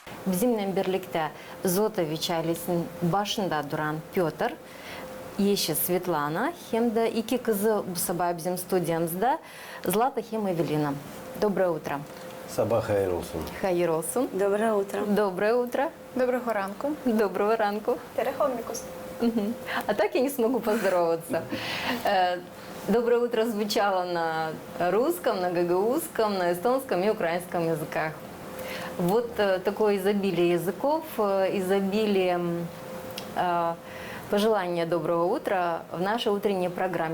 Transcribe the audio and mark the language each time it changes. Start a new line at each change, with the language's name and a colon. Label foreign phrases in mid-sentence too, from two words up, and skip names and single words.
Gagauz: Bizimle birlikte Zotoviç ailesinin başında duran Piotr, eşi Svetlana, hem de iki kızı bu sabah bizim stüdyomuzda, Zlata hem Evelina.
Russian: Доброе утро.
Gagauz: Sabah hayır olsun. Hayır olsun.
Russian: Доброе утро. Доброе утро.
Ukrainian: Доброго ранку. Доброго ранку.
Estonian: Терехомікус.
Russian: А так я не смогу поздороваться. Доброе утро звучало на русском, на гагаузском, на эстонском и украинском языках. Вот такое изобилие языков, изобилие пожелания доброго утра в нашей утренней программе.